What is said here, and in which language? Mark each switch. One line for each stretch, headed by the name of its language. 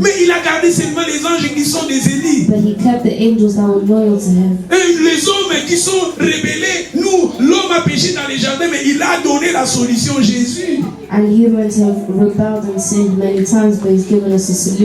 French: Mais il a gardé seulement les anges qui sont des élus.
English: But he kept the angels that were loyal to him.
French: Et les hommes qui sont rebellés, nous, l'homme a péché dans les jardins, mais il a donné la solution Jésus.
English: And humans have rebelled and sinned many times, but he's given us a solution.